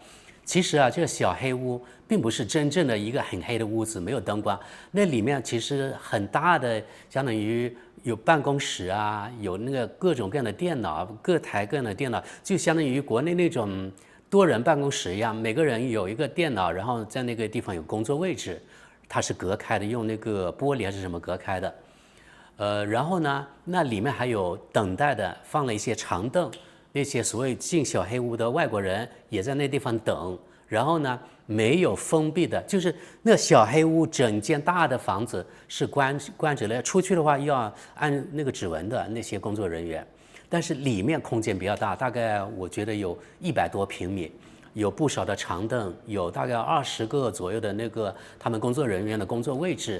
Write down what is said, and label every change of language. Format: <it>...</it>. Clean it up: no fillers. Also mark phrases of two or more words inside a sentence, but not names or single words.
<zh>其實啊，這個小黑屋並不是真正的一個很黑的屋子，沒有燈光。那裡面其實很大的，相當於有辦公室啊，有那個各種各樣的電腦，各台各樣的電腦，就相當於國內那種多人辦公室一樣，每個人有一個電腦，然後在那個地方有工作位置，它是隔開的，用那個玻璃還是什麼隔開的。然後呢，那裡面還有等待的，放了一些長凳。那些所謂進小黑屋的外國人也在那地方等，然後呢，沒有封閉的，就是那小黑屋整間大的房子是關着的，出去的話要按那個指紋的那些工作人員，但是裡面空間比較大，大概我覺得有100多平米，有不少的長凳，有大概20個左右的那個他們工作人員的工作位置。</zh>